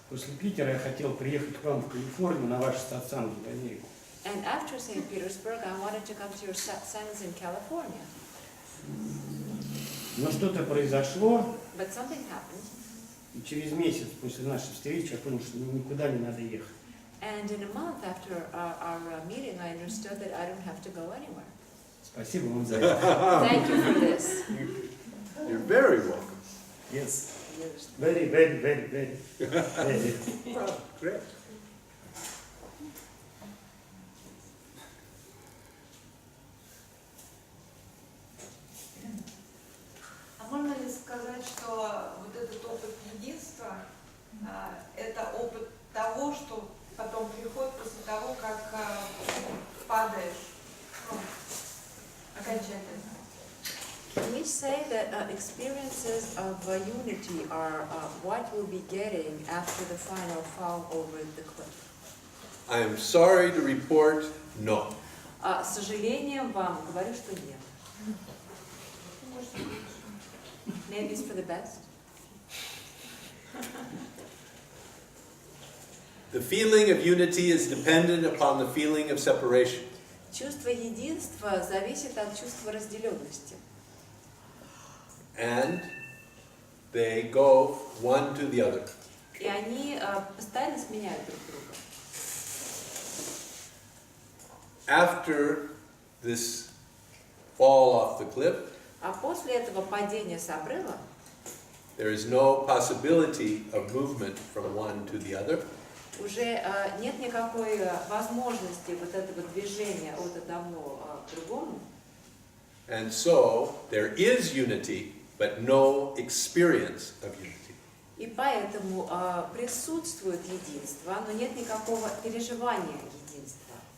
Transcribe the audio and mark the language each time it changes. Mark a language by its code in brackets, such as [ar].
[ru] После Питера я хотел приехать к вам в Калифорнию на ваши сатсанги в Америку. [en] And after St. Petersburg, I wanted to come to your satsangs in California. [ru] Но что-то произошло, [en] But something happened, [ru] и через месяц после нашей встречи я понял, что никуда не надо ехать. [en] and in a month after our meeting, I understood that I don't have to go anywhere. [ru] Спасибо вам за это. [en] Thank you for this. You're very welcome. Yes. Very, very, very, very. Very. Great. [ru] А можно ли сказать, что вот этот опыт единства, это опыт того, что потом приходит после того, как падаешь, окончательно? [en] Can we say that experiences of unity are what we'll be getting after the final fall over the cliff? I am sorry to report, no. [ru] С сожалением вам говорю, что нет. [en] Maybe it's for the best. The feeling of unity is dependent upon the feeling of separation. [ru] Чувство единства зависит от чувства разделенности. [en] And they go one to the other. [ru] И они постоянно сменяют друг друга. [en] After this fall off the cliff, [ru] А после этого падения с обрыва [en] there is no possibility of movement from one to the other. [ru] уже нет никакой возможности вот этого движения от одного к другому. [en] And so there is unity, but no experience of unity. [ru] И поэтому присутствует единство, но нет никакого переживания единства.